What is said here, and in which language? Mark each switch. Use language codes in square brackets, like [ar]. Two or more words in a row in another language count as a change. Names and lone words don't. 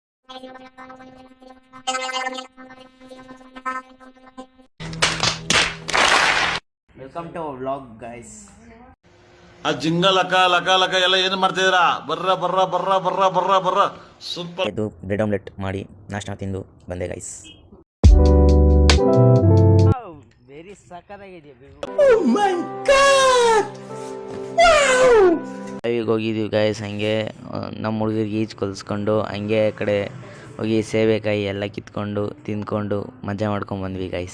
[en] welcome to vlog guys. [kn] ಆ ಜಿಂಗ ಲಕ ಲಕ ಲಕ ಎಲ್ಲ ಏನು ಮಾಡ್ತಿದ್ದೀರಾ? ಬರ್ರ ಬರ್ರ ಬರ್ರ ಬರ್ರ ಬರ್ರ ಬರ್ರ ಸೂಪರ್. ಇದು ಬ್ರೆಡ್ ಆಮ್ಲೆಟ್ ಮಾಡಿ ನಾಷ್ಟ ತಿಂದು ಬಂದೆ ಗೈಸ್. ವೆರಿ ಸಕ್ಕತ್ತಾಗಿದೆ. ಲೈವಿಗೆ ಹೋಗಿದ್ದೀವಿ ಗೈಸ್. ಹಂಗೆ ನಮ್ಮ ಹುಡುಗರಿಗೆ ಈಜು ಕಲಿಸ್ಕೊಂಡು ಹಂಗೆ ಆ ಕಡೆ ಹೋಗಿ ಸೇವೆಕಾಯಿ ಎಲ್ಲ ಕಿತ್ಕೊಂಡು ತಿಂದ್ಕೊಂಡು ಮಜಾ ಮಾಡ್ಕೊಂಡು ಬಂದ್ವಿ ಗೈಸ್.